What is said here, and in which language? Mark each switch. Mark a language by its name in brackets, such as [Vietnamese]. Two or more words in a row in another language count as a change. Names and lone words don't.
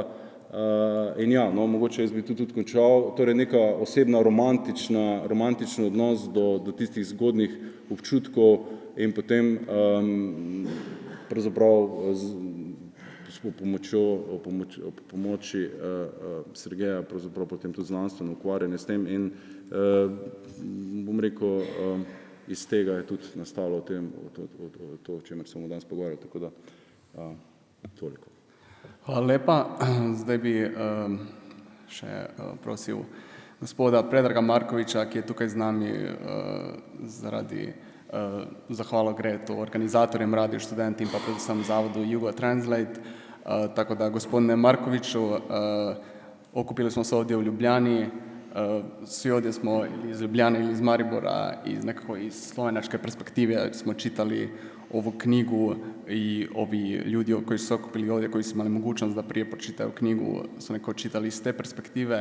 [Slovenian] In ja, no, mogoče jaz bi tudi končal, torej neka osebna romantični odnos do tistih zgodnih občutkov in potem pravzaprav s pomoči Sergeja pravzaprav potem tudi znanstveno ukvarjanje s tem in bom rekel, iz tega je tudi nastalo to, o čemer smo danes pogovarjali, tako da toliko. Hvala lepa. Zdaj bi še prosil gospoda Predraga Markoviča, ki je tukaj z nami zaradi zahvalo gre to organizatorjem, Radio Študent in pa predvsem zavodu Jugo Translate. [Croatian] Tako da, gospodine Markoviću, okupili smo se ovdje u Ljubljani, svi ovdje smo iz Ljubljane ili iz Maribora, nekako iz slovenačke perspektive smo čitali ovu knjigu i ovi ljudi koji su se okupili ovdje, koji su imali mogućnost da prije pročitaju knjigu, su neko čitali iz te perspektive.